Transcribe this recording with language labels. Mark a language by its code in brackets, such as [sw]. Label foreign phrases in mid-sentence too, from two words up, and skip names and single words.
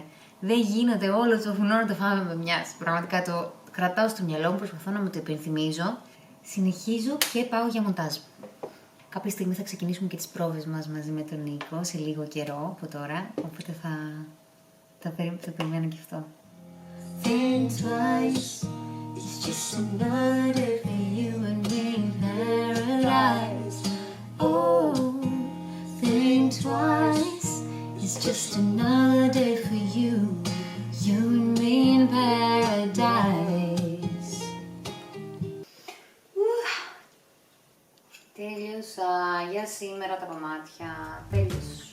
[el] Δεν γίνεται όλο το βουνό να το φάμε με μιας. Πραγματικά το κρατάω στο μυαλό μου, προσπαθώ να μου το υπενθυμίζω. Συνεχίζω και πάω για μοντάζ. Κάποια στιγμή θα ξεκινήσουμε και τις πρόβες μας μαζί με τον Νίκο, σε λίγο καιρό από τώρα, οπότε θα περιμένω και αυτό. [en] Think twice, it's just another day for you and me in paradise. Oh, think twice, it's just another day for you, you and me in paradise. [el] Τέλειωσα για σήμερα τα κομμάτια, τέλειωσα.